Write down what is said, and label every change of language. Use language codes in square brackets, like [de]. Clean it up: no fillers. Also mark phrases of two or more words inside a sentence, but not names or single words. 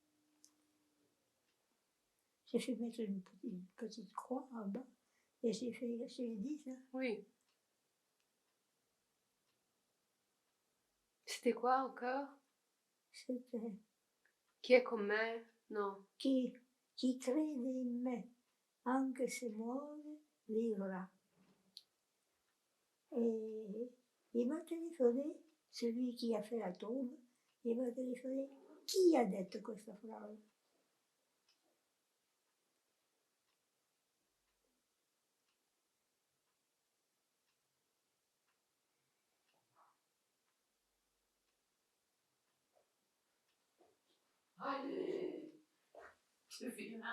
[fr] j'ai fait mettre une petite croix en bas, et j'ai fait, je l'ai dit ça. Oui. C'était quoi encore? C'était [it] Qui è con me? No. chi crede in me, anche se muore, vivrà. [fr] Et Il m'a téléphoné, celui qui a fait la tombe, il m'a téléphoné. [it] Chi ha detto questa frase? [fr] Allez, je viens.